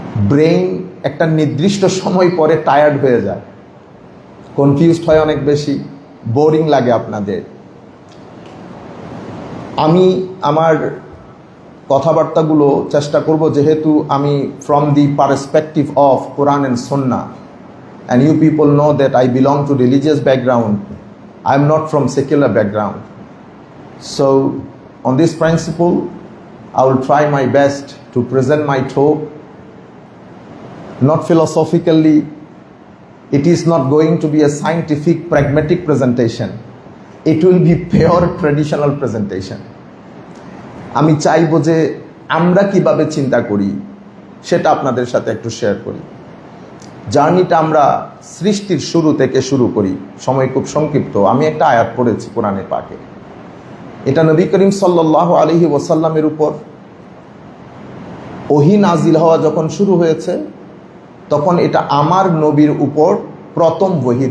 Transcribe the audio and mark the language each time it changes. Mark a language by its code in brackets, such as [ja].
[bn] Brain একটা নির্দিষ্ট সময় পরে টায়ার্ড হয়ে যায়, কনফিউজড হয় অনেক বেশি, বোরিং লাগে আপনাদের। আমি আমার কথাবার্তাগুলো চেষ্টা করব, যেহেতু আমি [en] From the perspective of Quran and Sunnah, and you people know that I belong to religious background. I am not from secular background. So on this principle, I will try my best to present my talk, not philosophically. It is not going to be a scientific, pragmatic presentation. It will be pure traditional presentation. [bn] আমি চাইবো যে আমরা কিভাবে চিন্তা করি সেটা আপনাদের সাথে একটু শেয়ার করি। জার্নিটা আমরা সৃষ্টির শুরু থেকে শুরু করি। সময় খুব সংক্ষিপ্ত। আমি একটা আয়াত পড়েছি কোরআনে পাকে, এটা নবী করিম সাল্লাল্লাহু আলাইহি ওয়াসাল্লামের উপর ওহী নাজিল হওয়া যখন শুরু হয়েছে, তখন এটা আমার নবীর উপর প্রথম ওহী।